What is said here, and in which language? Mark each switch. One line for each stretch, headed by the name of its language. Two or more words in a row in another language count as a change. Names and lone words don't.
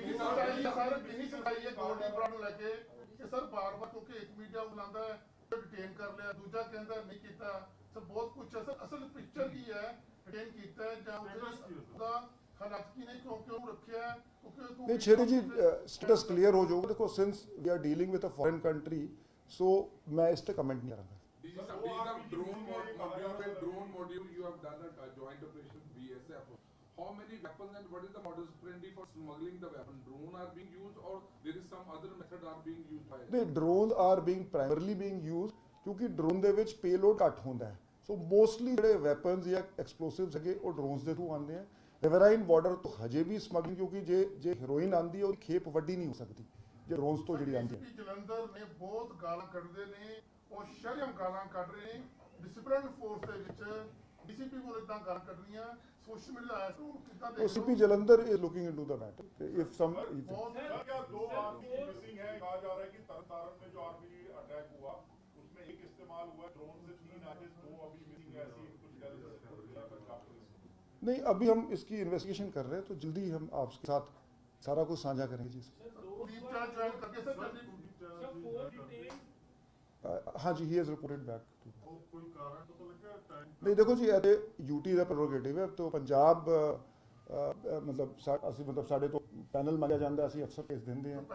Punjabi: ਸਰ ਬਾਰ-ਬਾਰ ਕਿਉਂਕਿ ਇੱਕ ਮੀਡੀਆ ਬੁਲਾਉਂਦਾ ਹੈ ਡਿਟੇਨ ਕਰ ਲਿਆ, ਦੂਜਾ ਕਹਿੰਦਾ ਨਹੀਂ ਕੀਤਾ, ਸਰ ਬਹੁਤ ਕੁਝ ਹੈ। ਸਰ ਅਸਲ ਪਿਕਚਰ ਕੀ ਹੈ, ਡਿਟੇਨ ਕੀਤਾ ਹੈ ਜਾਂ ਉਹਦਾ ਹਾਲਾਤ ਕੀ ਨੇ, ਕਿਉਂ ਰੱਖਿਆ ਹੈ? ਨਹੀਂ ਛੇਤੀ ਜੀ
English: status clear
Punjabi: ਹੋ ਜਾਊਗਾ। ਦੇਖੋ
English: since we are dealing with a foreign country,
Punjabi: ਸੋ ਮੈਂ ਇਸ ਤੇ ਕਮੈਂਟ ਨਹੀਂ ਕਰਾਂਗਾ।
English: Drone module, you have done a joint operation BSF. How many weapons and what is the modus operandi for smuggling the weapon? Drone are being used or there is some other method are being used by? The drones are primarily being used
Punjabi: ਕਿਉਂਕਿ ਡਰੋਨ ਦੇ ਵਿੱਚ ਪੇਲੋਡ ਘੱਟ ਹੁੰਦਾ ਹੈ।
English: so mostly
Punjabi: ਜਿਹੜੇ ਵੈਪਨਸ ਜਾਂ ਐਕਸਪਲੋਸਿਵਸ ਹੈਗੇ ਉਹ ਡਰੋਨਸ ਦੇ ਥਰੂ ਆਉਂਦੇ ਆ।
English: riverine border
Punjabi: ਤੋਂ ਹਜੇ ਵੀ ਸਮਗਲਿੰਗ, ਕਿਉਂਕਿ ਜੇ ਹੀਰੋਇਨ ਆਉਂਦੀ ਹੈ ਉਹਦੀ ਖੇਪ ਵੱਡੀ ਨਹੀਂ ਹੋ ਸਕਦੀ ਜੇ ਡਰੋਨਸ ਤੋਂ ਜਿਹੜੀ ਆਉਂਦੀ ਹੈ। ਜਲੰਧਰ ਨੇ ਬਹੁਤ ਗਾਲਾਂ ਕੱਢਦੇ ਨੇ, ਉਹ ਸ਼ਰਮ ਗਾਲਾਂ ਕੱਢ ਰਹੇ ਨੇ
English: discipline force
Punjabi: ਦੇ ਵਿੱਚ। DCP ਕੋਲ ਇਦਾਂ ਗਾਲਾਂ ਕੱਢਣੀਆਂ
English: social media
Punjabi: ਆਇਆ ਸੀ, ਕਿੱਦਾਂ ਦੇ
English: CP ਜਲੰਧਰ is looking into the matter। if some
Hindi: क्या 2 RPG मिसिंग है? कहा जा रहा है कि तरनतारन में जो RPG अटैक हुआ उसमें एक इस्तेमाल हुआ, ड्रोन से 3 आगे 2 अभी मिसिंग है, ऐसी कुछ नहीं, अभी हम इसकी इन्वेस्टिगेशन कर रहे हैं, तो जल्दी हम आपके साथ सारा कुछ साझा करेंगे जी। हाँ जी,
English: he has reported back.
Punjabi: ਨਹੀਂ ਦੇਖੋ ਜੀ, ਇਹ यूटी ਦਾ ਪ੍ਰੈਰੋਗੇਟਿਵ ਹੈ। ਤਾਂ ਪੰਜਾਬ ਮਤਲਬ ਸਾਡੇ ਤੋ ਪੈਨਲ ਮੰਗਿਆ ਜਾਂਦਾ, ਅਸੀਂ ਅਕਸਰ ਭੇਜ ਦਿੰਦੇ ਹਾਂ।